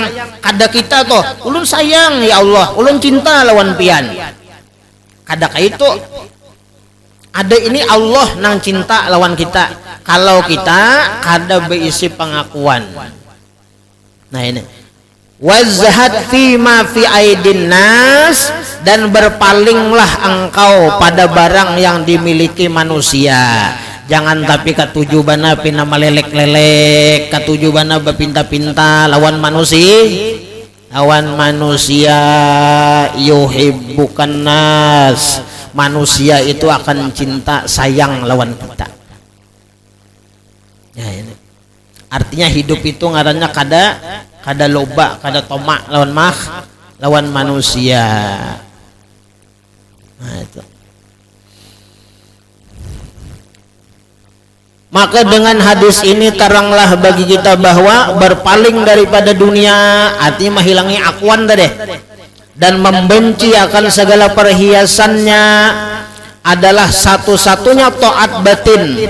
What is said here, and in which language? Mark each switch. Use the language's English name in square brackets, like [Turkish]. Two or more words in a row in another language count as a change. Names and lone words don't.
[Banjar] Kada kita tuh ulun sayang [Arabic] يا الله, [Banjar] ulun cinta lawan pian, kada kayak itu. Ada ini Allah nang cinta lawan kita kalau kita kada berisi pengakuan. Nah, ini [Arabic] وازهد فيما في أيدي الناس, [Banjar] dan berpalinglah engkau pada barang yang dimiliki manusia. Jangan tapi katujubana pina melelek-lelek, katujubana berpinta-pinta lawan manusia [Arabic] يحبك الناس. [Banjar] Manusia itu akan cinta sayang lawan kita. Ya, ini artinya hidup itu ngarannya kada loba, kada tomak lawan manusia. Nah, itu. Maka dengan hadis ini teranglah bagi kita bahwa berpaling daripada dunia artinya menghilangi akuan tadi, dan membenci akan segala perhiasannya adalah satu-satunya taat batin.